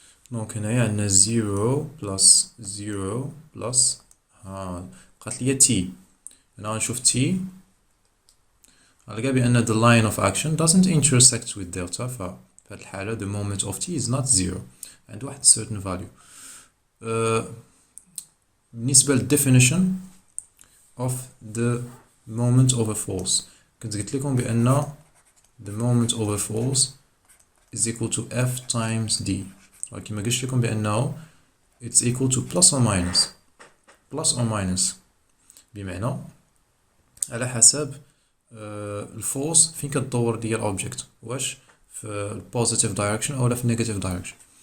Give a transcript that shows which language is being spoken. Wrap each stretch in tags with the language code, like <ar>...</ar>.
<ar>دونك هنايا عندنا 0 plus 0 plus قالت لي t. هنا غنشوف t غنلقى بأن</ar> <en>the line of action doesn't intersect with delta.</en> <ar>ففي هاد الحالة</ar> <en>the moment of t is not 0</en> <ar>عند واحد</ar> <en>certain value.</en> <ar>بالنسبة لل</ar> <en>definition of the moment of a force</en> <ar>كنت قلت لكم بأن</ar> <en>the moment of a force is equal to F times D.</en> <ar>كما قلت لكم بأنه</ar> <en>it's equal to plus or minus</en> <ar>بمعنى على حسب الفورس فين كتدور ديال الأوبجيكت واش في</ar> <en>positive direction</en> <ar>أو لا في</ar> <en>negative direction.</en>